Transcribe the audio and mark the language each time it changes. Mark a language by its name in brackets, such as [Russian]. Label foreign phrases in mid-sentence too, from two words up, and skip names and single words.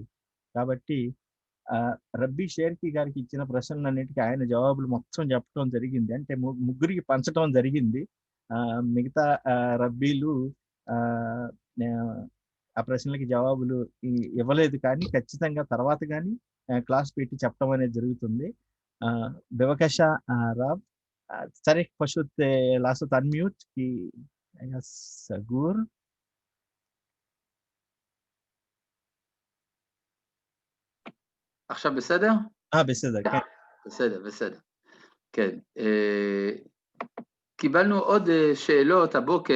[Telugu] కాబట్టి రబ్బీ షేర్కి గారికి ఇచ్చిన ప్రశ్నలన్నిటికీ ఆయన జవాబులు మొత్తం చెప్పడం జరిగింది. అంటే ముగ్గురికి పంచడం జరిగింది. మిగతా రబ్బీలు ఆ ప్రశ్నలకి జవాబులు ఇవ్వలేదు, కానీ ఖచ్చితంగా తర్వాత కానీ క్లాస్ పెట్టి చెప్పడం అనేది జరుగుతుంది. [Hebrew] בבקשה רב צריך פשוט לעשות unmute כי היה סגור. עכשיו בסדר? בסדר, כן. בסדר. כן. קיבלנו עוד שאלות הבוקר.